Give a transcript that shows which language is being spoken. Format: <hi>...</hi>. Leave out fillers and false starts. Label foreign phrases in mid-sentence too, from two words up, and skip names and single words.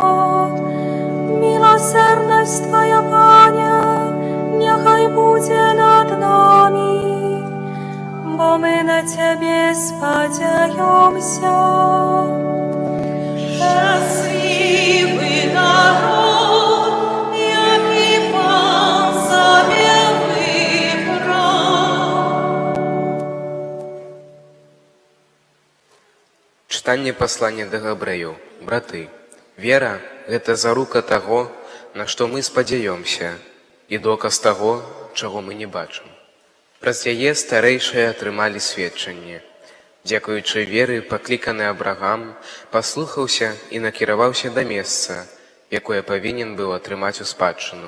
<pl>Milosierność Twoja, Panie, niechaj będzie nad nami, bo my na Ciebie spodziewamy. Szczęśliwy naród, jaki Pan sobie wybrał.</pl> <be>Чытанне паслання да габрэяў. Браты, вера – гэта зарука таго, на што мы спадзяёмся, і доказ таго, чаго мы не бачым. Праз яе старэйшыя атрымалі сведчанне. Дзякуючы веры пакліканы Абрагам паслухаўся і накіраваўся да месца, якое павінен быў атрымаць у спадчыну.</be>